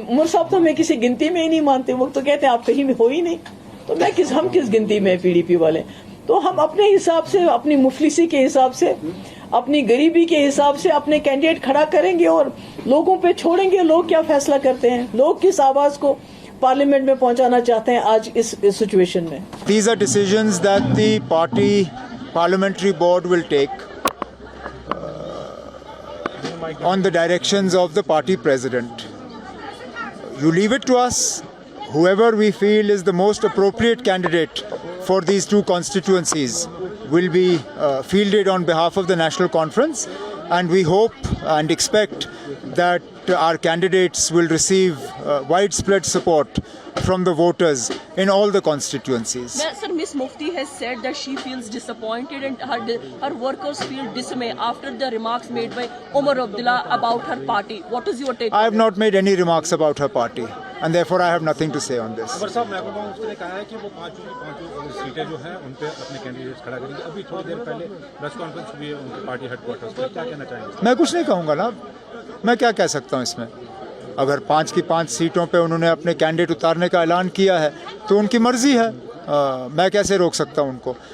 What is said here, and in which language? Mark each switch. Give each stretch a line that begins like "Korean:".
Urdu: عمر صاحب تو ہمیں کسی گنتی میں ہی نہیں مانتے, وہ تو کہتے ہیں آپ کہیں ہو ہی نہیں, تو ہم کس گنتی میں پی ڈی پی والے. تو ہم اپنے حساب سے, اپنی مفلسی کے حساب سے, اپنی غریبی کے حساب سے اپنے کینڈیڈیٹ کھڑا کریں گے, اور لوگوں پہ چھوڑیں گے لوگ کیا فیصلہ کرتے ہیں, لوگ کس آواز کو پارلیمنٹ میں پہنچانا چاہتے ہیں آج اس سچویشن میں.
English: These are decisions that the party parliamentary board will take on the directions of the party president. You leave it to us. Whoever we feel is the most appropriate candidate for these two constituencies will be fielded on behalf of the National Conference, and we hope and expect that our candidates will receive widespread support from the voters in all the constituencies. Sir, Ms. Mufti has said that she feels disappointed and her workers feel dismay after the remarks made by Omar Abdullah about her party. What is your take? I have not made any remarks about her party, and therefore I have nothing to say on this.
Urdu: عمر صاحب, محبوبہ مفتی نے کہا ہے کہ وہ پانچوں سیٹیں جو ہیں ان پہ اپنے کینڈیڈیٹس کھڑا کریں گے. ابھی تھوڑی دیر پہلے پریس کانفرنس ہوئی ہے ان کی پارٹی ہیڈ کوارٹرز پہ, کیا کہنا چاہیں گے؟ میں کچھ نہیں کہوں گا نا, میں کیا کہہ سکتا ہوں اس میں. اگر 5 کی 5 سیٹوں پہ انہوں نے اپنے کینڈیڈیٹ اتارنے کا اعلان کیا ہے تو ان کی مرضی ہے, میں کیسے روک سکتا ہوں ان کو.